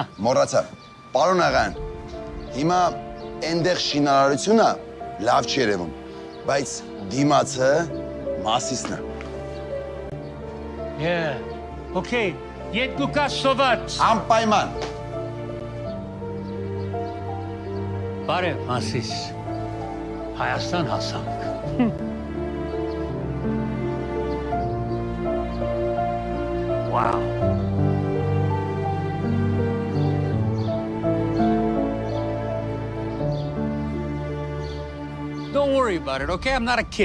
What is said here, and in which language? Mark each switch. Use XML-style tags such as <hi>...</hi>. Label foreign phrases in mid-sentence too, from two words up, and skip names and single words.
<hy>Մոռացա։ Պարոն աղան, հիմա այնտեղ շինարարությունը լավ չի երևում, բայց դիմացը մասիսն է։</hy> <en>Yeah. Okay,</en> <hy>երկու կա սոված։ Անպայման։ Բարև, Մասիս։ Հայաստան հասանք։ Wow.</hy> <en>Don't worry about it, okay? I'm not a kid.</en>